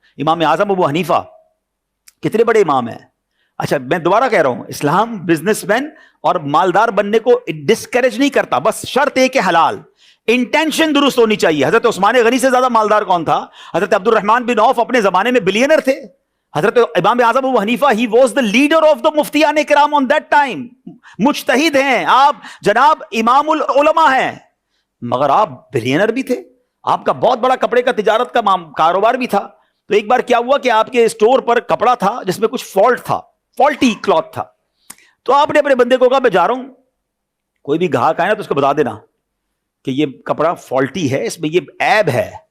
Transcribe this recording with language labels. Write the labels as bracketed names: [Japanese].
[Urdu] امام اعظم ابو حنیفہ کتنے بڑے امام ہیں. اچھا میں دوبارہ کہہ رہا ہوں، اسلام بزنس مین اور مالدار بننے کو ڈسکریج نہیں کرتا، بس شرط ہے کہ حلال، انٹینشن درست ہونی چاہیے. حضرت عثمان غنی سے زیادہ مالدار کون تھا؟ حضرت عبد الرحمن بن عوف اپنے زمانے میں بلینر تھے. [English] Hazrat Imam Azam Abu Hanifa he was the leader of the مفتیان کرام on that time. [Urdu] مجتہد ہیں آپ، جناب امام العلماء ہیں، مگر آپ بلینر بھی تھے. آپ کا بہت بڑا کپڑے کا تجارت کا کاروبار بھی تھا. تو ایک بار کیا ہوا کہ آپ کے اسٹور پر کپڑا تھا جس میں کچھ فالٹ تھا، فالٹی کلاتھ تھا. تو آپ نے اپنے بندے کو کہا میں جا رہا ہوں، کوئی بھی گاہک آئے نا تو اس کو بتا دینا کہ یہ کپڑا فالٹی ہے، اس میں یہ عیب ہے.